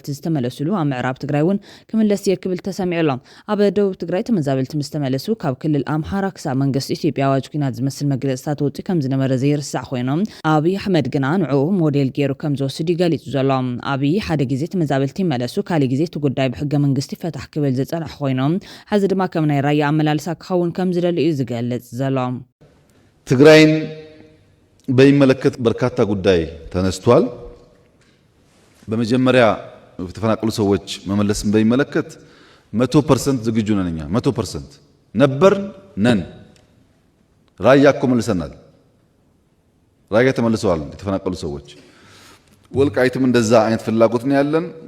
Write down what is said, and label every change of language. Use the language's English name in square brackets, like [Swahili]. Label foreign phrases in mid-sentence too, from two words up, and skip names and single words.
[Tigrinya] ዝተመለሱሉ ኣብ ምዕራብ ትግራይ እውን ክምለስ ክብል ተሰሚዑሎም ኣብ ደቡብ ትግራይ ተመዛበልቲ ምስ ተመለሱ ካብ ክልል ኣምሓራ ክሳብ መንግስቲ ኢትዮጵያ ኣዋጅ ኩናት ዝመስል መግለጽታት ወፂኡ ከም ዝነበረ ዘይርስዕ ኮይኖም ኣብይ ኣሕመድ ግና ንዕኡ ሞዴል ገይሩ ከም ዝወስድ ይገሊጹ ዘሎ ኣብይ ሓደ ግዜ ተመዛበልቲ ይመለሱ ካልእ ግዜ እቲ ጉዳይ ብሕገ መንግስቲ ፈታሕ ክብል ዝጸንሐ ኮይኖም ሕዚ ድማ ከም ናይ ራያ ኣመላልሳ ክኸውን ከም ዝደሊ እዩ ዝገልጽ ዘሎ [Amharic] ትግራይን በሚመለከት በርካታ ጉዳይ ተነስቷል። በመጀመሪያ የተፈናቀሉ ሰዎች መመለስን በሚመለከት 100% ዝግጁ ነን። እኛ 100% ነበርን ነን። ራያ እኮ መልሰናል። ራያ ተመልሰዋል የተፈናቀሉ ሰዎች። ወልቃይትም እንደዛ አይነት ፍላጎት ነው ያለን።